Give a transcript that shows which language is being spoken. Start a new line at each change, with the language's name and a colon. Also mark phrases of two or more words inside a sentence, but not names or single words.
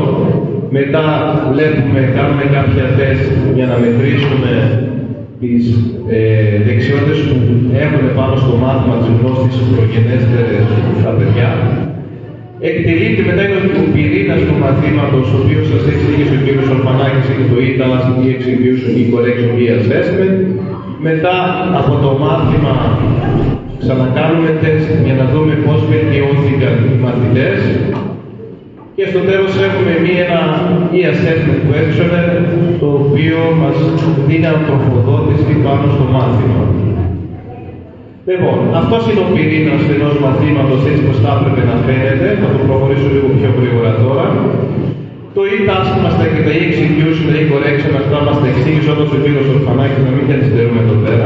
Greek: Μετά κάνουμε κάποια τεστ για να μετρήσουμε τις δεξιότητες που έχουν πάνω στο μάθημα της γνώσης προγενέστερες στα παιδιά. Εκτελείται μετά είναι ο πυρήνας του μαθήματος, ο οποίος σας εξήγησε ο κ.
English: Ορφανάκης,
Greek: είναι το
English: e-task, e-execution, e-correction, e-assessment.
Greek: Μετά από το μάθημα ξανακάνουμε τεστ για να δούμε πώς βελτιώθηκαν οι μαθητές. Και στο τέλος έχουμε ένα
English: e-assessment questionnaire,
Greek: το οποίο μας δίνει ανθρωποδότηση πάνω στο μάθημα. Λοιπόν, αυτός είναι ο πυρήνας ενός μαθήματος έτσι πως θα έπρεπε να φαίνεται. Θα το προχωρήσω λίγο πιο γρήγορα τώρα. Το e-task μας και τα e-execution, τα e-correction, αυτά μας τα εξήγησε όπως ο κύριος Ορφανάκης, να μην καθυστερούμε εδώ πέρα.